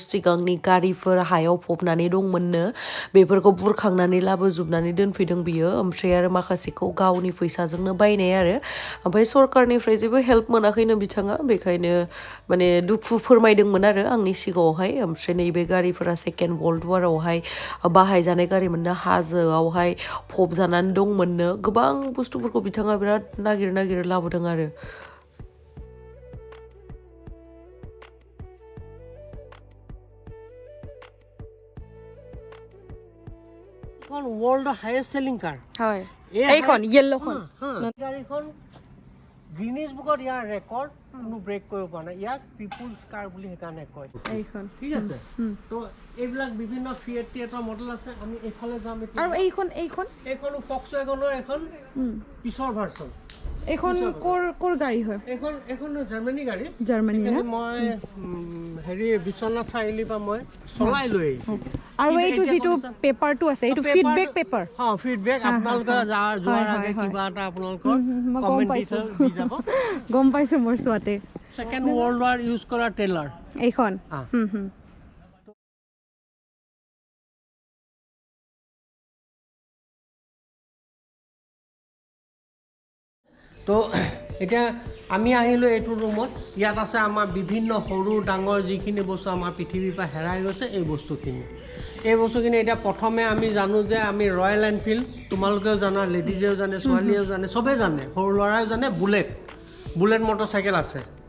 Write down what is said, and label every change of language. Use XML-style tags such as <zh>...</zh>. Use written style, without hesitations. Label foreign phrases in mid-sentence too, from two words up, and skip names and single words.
<brx>सिगांनि गारिफोर हायाव फबनानै दंमोननो बेफोरखौ बुरखांनानै लाबोजोबनानै दोनफैदों बियो ओमफ्राय आरो माखासेखौ गावनि फैसाजोंनो बायनाय आरो ओमफ्राय सरकारनिफ्राय जेबो हेल्प मोनाखैनो बिथाङा बेखायनो माने दुखु फोरमायदोंमोन आरो आंनि सिगाङावहाय ओमफ्राय नैबे गारिफोरा</brx> <en>second world</en> <brx>वारावहाय बाहायजानाय गारिमोननो हाजोआवहाय फबजानानै दंमोननो गोबां बुस्थुफोरखौ बिथाङा बिराद नागिर लाबोदों आरो</brx> <en>world's highest selling car</en> <as>হয় এইখন ইয়েল্লোখন গাড়ীখন গিনিজ বুকত ইয়াৰ ৰেকৰ্ড কোনো ব্ৰেক কৰিব পৰা নাই ইয়াক</as> <en>people's car</en> <as>বুলি সেইকাৰণে কয় এইখন ঠিক আছে তো এইবিলাক বিভিন্ন ফিয়েট টিয়েটৰ মডেল আছে আমি এইফালে যাম আৰু এইখনো ফক্সৱাগনৰ এখন পিছৰ ভাৰ্চন এইখন কোৰ গাড়ী হয় এইখন জাৰ্মানী গাড়ী জাৰ্মানী মই হেৰি বিশ্বনাথ চাৰিআলিৰ পৰা মই চলাই লৈ আহিছোঁ আৰু এইটো যেটো পেপাৰটো আছে এইটো</as> <en>feedback paper</en> <as>হ্যাঁ ফিডবেক আপোনালোকে যোৱাৰ আগে কিবা এটা আপোনালোকৰ কমেন্ট দি যাব গম পাইছো মোৰ সোৱাতে</as> <en>second world war use</en> <as>কৰা টেলাৰ এইখন তো এতিয়া আমি আহিলোঁ এইটো ৰুমত ইয়াত আছে আমাৰ বিভিন্ন সৰু ডাঙৰ যিখিনি বস্তু আমাৰ পৃথিৱীৰ পৰা হেৰাই গৈছে এই বস্তুখিনি এতিয়া প্ৰথমে আমি জানো যে আমি ৰয়েল এনফিল্ড তোমালোকেও জানা লেডিজেও জানে ছোৱালীয়েও জানে চবেই জানে সৰু ল'ৰাইও জানে</as> <en>bullet motorcycle</en> <as>আছে</as>